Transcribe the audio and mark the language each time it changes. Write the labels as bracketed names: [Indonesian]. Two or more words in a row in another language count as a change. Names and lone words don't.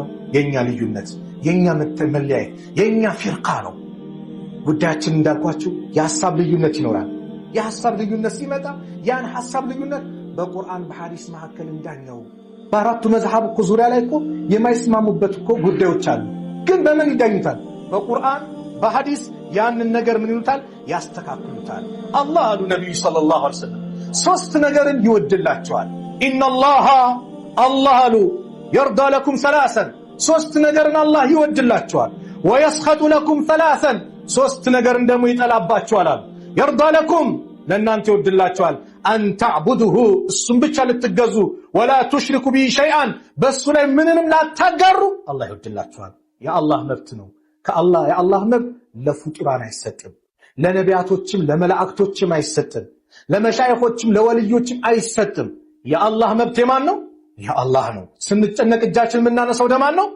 [Amharic] የኛ ልዩነት፣ የኛ መለያየት፣ የኛ ፊርቃ ነው። ጉዳያችን እንዳልኳችሁ የሐሳብ ልዩነት ይኖራል። የሐሳብ ልዩነት ሲመጣ ያን ሐሳብ ልዩነት በቁርአን በሐዲስ መካከል እንዳኛው በአራቱ መዝሐብ እኮ ዙሪያ ላይ እኮ የማይስማሙበት እኮ ጉዳዮች አሉ። ግን በምን ይዳኙታል? በቁርአን በሐዲስ ያንን ነገር ምን ይሉታል? ያስተካክሉታል። አላህ አሉ ነብዩ [Arabic] صلى الله عليه وسلم [Amharic] ሶስት ነገርን ይወድላቸዋል። ኢነላህ አላህ አሉ [Arabic] يرضى لكم ثلاثا [Amharic] ሶስት ነገርን አላህ ይወድላቸዋል። [Arabic] ويسخط لكم ثلاثا [Amharic] ሶስት ነገርን ደግሞ ይጠላባቸዋል አሉ። [Arabic] يرضى لكم [Amharic] ለእናንተ ይወድላቸዋል [Arabic] أن تعبدوه [Amharic] እሱን ብቻ ልትገዙ [Arabic] ولا تشركوا به شيئا [Amharic] በሱ ላይ ምንንም ላታጋሩ አላህ ይወድላቸዋል። የአላህ መብት ነው። ከአላህ የአላህ መብት ለፍጡራን አይሰጥም። ለነቢያቶችም ለመላእክቶችም አይሰጥም። ለመሻይኾችም ለወልዮችም አይሰጥም። የአላህ መብት የማን ነው? የአላህ ነው። ስንጨነቅ እጃችን የምናነሳው ደማን ነው?